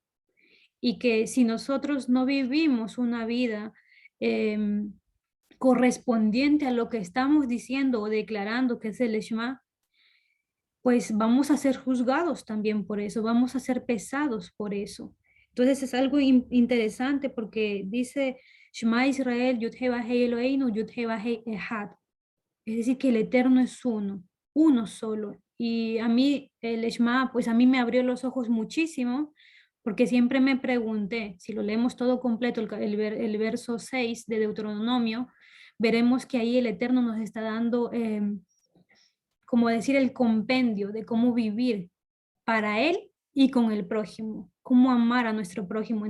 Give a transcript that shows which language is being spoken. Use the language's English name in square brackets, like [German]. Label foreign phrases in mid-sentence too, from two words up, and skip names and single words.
[Spanish] Y que si nosotros no vivimos una vida correspondiente a lo que estamos diciendo o declarando que es el Shema, pues vamos a ser juzgados también por eso, vamos a ser pesados por eso. Entonces es algo interesante porque dice [Hebrew] שמע ישראל, יוד הא ואו-הא אלהינו, יוד הא ואו-הא אחד. [Spanish] Es decir, que el Eterno es uno, uno solo. Y a mí el Shema, pues a mí me abrió los ojos muchísimo, porque siempre me pregunté, si lo leemos todo completo, el verso 6 de Deuteronomio, veremos que ahí el Eterno nos está dando, como decir, el compendio de cómo vivir para Él y con el prójimo, cómo amar a nuestro prójimo.